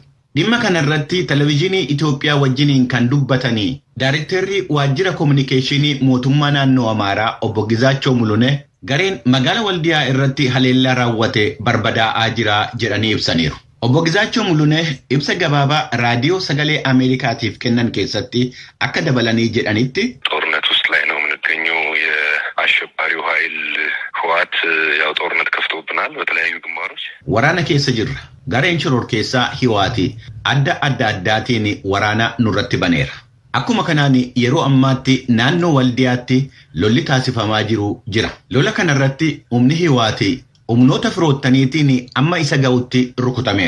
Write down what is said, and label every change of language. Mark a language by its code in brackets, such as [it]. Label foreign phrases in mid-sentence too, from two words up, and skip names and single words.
[om] Dhimma kanarratti televezyiinii Itoophiyaa wajjiniin kan dubbatanii Daarektarri waajjira kominikeeshinii mootummaa naannoo Amaaraa obbo Gizaachoo Mulunee gareen magaala Waldiyaa irratti haleellaa raawwate barbadaa'aa jira jedhanii ibsaniiru. Obbo Gizaachoo Mulunee ibsa gabaabaa raadiyoo sagalee Ameerikaatiif kennan keessatti akka dabalanii jedhanitti [am] ጦርነት ውስጥ ላይ ነው የምንገኘው የአሸባሪው ኃይል ህወሓት ያው ጦርነት ከፍቶብናል በተለያዩ ግንባሮች [om] waraana keessa jirra. Gareen shororkeessaa Hiwaati adda addaatiin waraana nurratti baneera. Akkuma kanaan yeroo ammaatti naannoo Waldiyaatti lolli taasifamaa jira. Lola kanarratti humni Hiwaati humnoota firoottaniitiin amma isa ga'utti rukutameera.